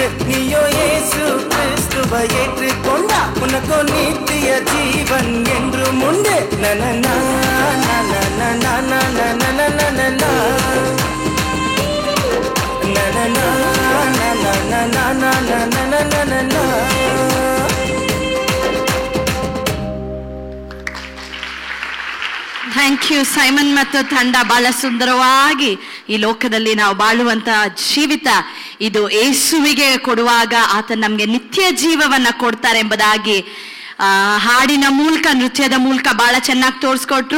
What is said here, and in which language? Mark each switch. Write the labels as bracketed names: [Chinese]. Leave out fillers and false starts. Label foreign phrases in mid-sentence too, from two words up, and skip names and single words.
[Tamil] நீயோ இயேசு கிறிஸ்துவை ஏற்றுக்கொண்டா உனக்கோ நித்திய ஜீவன் என்றும் உண்டு. நனனா நனனா நனனா நனனா நனனா நனனா நனனா. [English] thank you [Kannada] ಸೈಮನ್ ಮತ್ತು ತಂಡ. ಬಹಳ ಸುಂದರವಾಗಿ ಈ ಲೋಕದಲ್ಲಿ ನಾವು ಬಾಳುವಂತಹ ಜೀವಿತ ಇದು ಯೇಸುವಿಗೆ ಕೊಡುವಾಗ ಆತ ನಮ್ಗೆ ನಿತ್ಯ ಜೀವವನ್ನ ಕೊಡ್ತಾರೆ ಎಂಬುದಾಗಿ ಹಾಡಿನ ಮೂಲಕ, ನೃತ್ಯದ ಮೂಲಕ ಬಹಳ ಚೆನ್ನಾಗಿ ತೋರಿಸ್ಕೊಟ್ರು.